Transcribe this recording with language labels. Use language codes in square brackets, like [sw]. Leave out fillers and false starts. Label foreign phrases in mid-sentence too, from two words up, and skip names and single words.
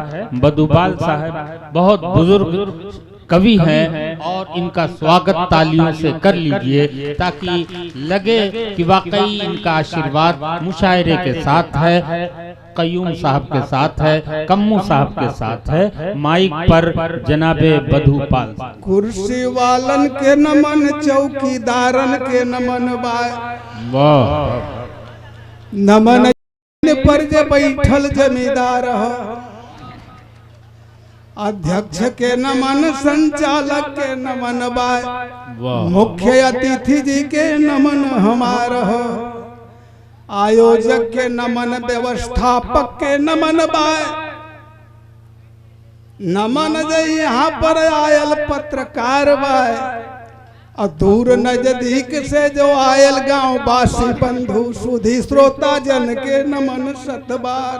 [ur] بدھو پال صاحب بہت بزرگ کوی ہیں اور ان کا سواگت تالیوں سے کر لیجئے تاکہ لگے کہ واقعی ان کا آشیرواد مشاعرے کے ساتھ ہے, قیوم صاحب کے ساتھ ہے, کمو صاحب کے ساتھ ہے. مائک پر جناب بدھو پال. [bho] कुर्सी वालन के नमन, चौकीदारन के नमन बाय, [ur] واہ [bho] नमन पर जो बैठल जमीदार हो, अध्यक्ष के नमन, संचालक के नमन बाय, मुख्य अतिथि जी के नमन हमार हो, आयोजक के नमन, व्यवस्थापक के नमन बाय, नमन जे यहाँ पर आयल पत्रकार बाय, और दूर नजदीक से जो आयल गांव वासी बंधु सुधी श्रोता जन के नमन सतबार.